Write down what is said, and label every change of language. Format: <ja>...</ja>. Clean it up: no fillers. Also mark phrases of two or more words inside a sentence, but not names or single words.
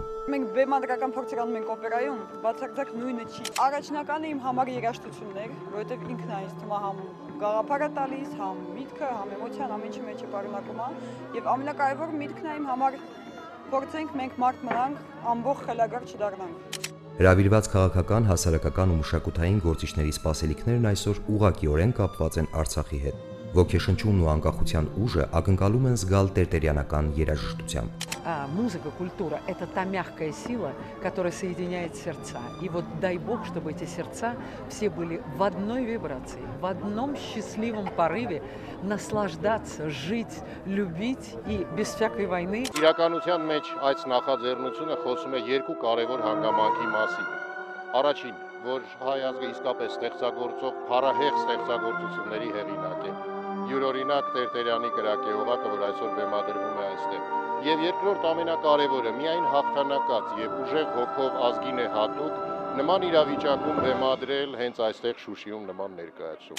<hy>Մենք բեմադրական փորձեր անում ենք օպերայում, բացարձակ նույնը չի։ Առաջնականը իմ համար երաժշտությունն էր, որովհետև ինքն է ինձ թվում է համ գաղափարը տալիս, համ միտքը, համ էմոցիան, ամեն ինչը մեջ է պարունակում է, եւ ամենակարևորը միտքն է իմ համար փորձենք մենք մարդ մնանք, ամբողջ խելագար չդառնանք։ Հրավիրված քաղաքական, հասարակական ու մշակութային գործիչների սպասելիքներն այսօր ուղղակիորեն կապված են Արցախի հետ։ Ոգեշնչումն ու անկախության ուժը ակնկալում են զգալ տերտերյանական երաժշտությամբ։</hy> <ru>Музыка, культура – это та мягкая сила, которая соединяет сердца. И вот дай Бог, чтобы эти сердца все были в одной вибрации, в одном счастливом порыве наслаждаться, жить, любить и без всякой войны.</ru> <hy>Իրականության մեջ այս նախաձեռնությունը խոսում է երկու կարևոր հանգամանքի մասին։ Առաջին, որ հայ ազգը իսկապես ստեղծագործող, փառահեղ ստեղծագործությունների հեղինակ է։ Յուրօրինակ Տերտերյանի կրակի օղակը, որ այսօր բեմադրվում է այստեղ։ Եվ երկրորդ ամենակարևորը, միայն հաղթանակած եւ ուժեղ հոգով ազգին է հատուկ նման իրավիճակում բեմադրել հենց այստեղ Շուշիում նման ներկայացում։</hy>